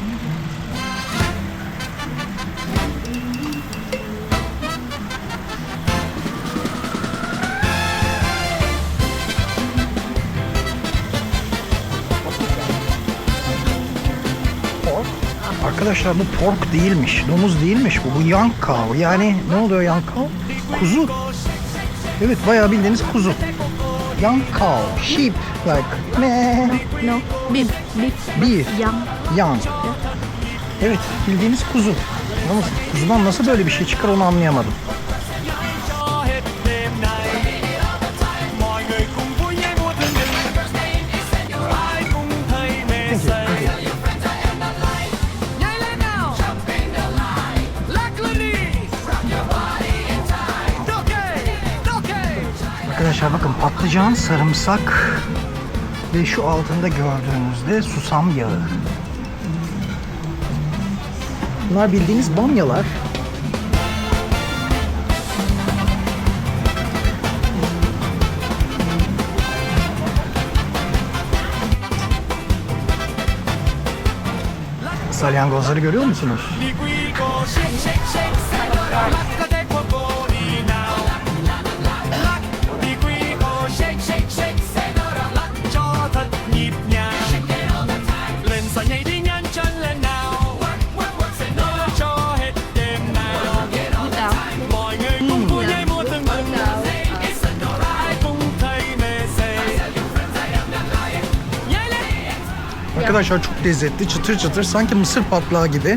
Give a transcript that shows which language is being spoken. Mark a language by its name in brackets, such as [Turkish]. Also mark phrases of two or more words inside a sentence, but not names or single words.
[English] Pork. [Turkish] Arkadaşlar bu pork değilmiş, domuz değilmiş bu. [English] Bu young cow. [Turkish] Yani ne oluyor [English] young cow? [Turkish] Kuzu. Evet bayağı bildiğiniz kuzu. [English] Young cow, sheep like meh. No, beef, beef. Beef. Young. Young. [Turkish] Evet bildiğiniz kuzu. Yalnız kuzudan nasıl böyle bir şey çıkar onu anlayamadım. [Vietnamese] Cho hết đêm nay. Mọi người cùng vui nhảy múa tương bừng. Ai cũng thấy mê say. Nhảy lên nào. Lắc lên đi. [English] Okay, okay. [Turkish] Arkadaşlar bakın patlıcan, sarımsak ve şu altında gördüğünüzde susam yağı. Bunlar bildiğiniz bamyalar. Salyangozları görüyor musunuz? [Vietnamese] Đi quy cô [English] shake shake shake. [Vietnamese] Lắc cơ thể của cô đi nào. Lắc đi quy cô [English] shake shake shake. [Vietnamese] Lắc cho thật nhịp nhàng. Lên sàn nhảy đi nhanh chân lên nào. Cho hết đêm nào. Mọi người cùng vui nhảy múa tương bừng. Ai cũng thấy mê say. Nhảy lên. [Turkish] Arkadaşlar çok lezzetli, çıtır çıtır, sanki mısır patlağı gibi.